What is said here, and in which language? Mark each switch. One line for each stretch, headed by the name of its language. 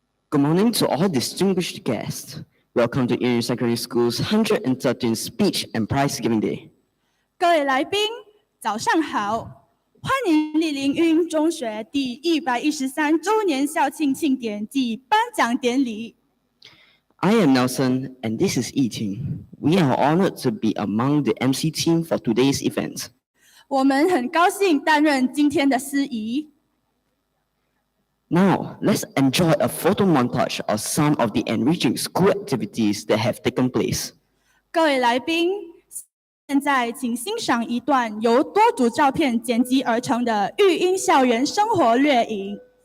English: Good morning to all distinguished guests. Welcome to Union Secondary School's 113th Speech and Prize Giving Day.
Chinese: 各位来宾，早上好，欢迎莅临运中学第113周年校庆庆典暨颁奖典礼。
English: I am Nelson and this is Yiting. We are honored to be among the MC team for today's event.
Chinese: 我们很高兴担任今天的司仪。
English: Now, let's enjoy a photo montage of some of the enriching school activities that have taken place.
Chinese: 各位来宾，现在请欣赏一段由多组照片剪辑而成的育英校园生活掠影。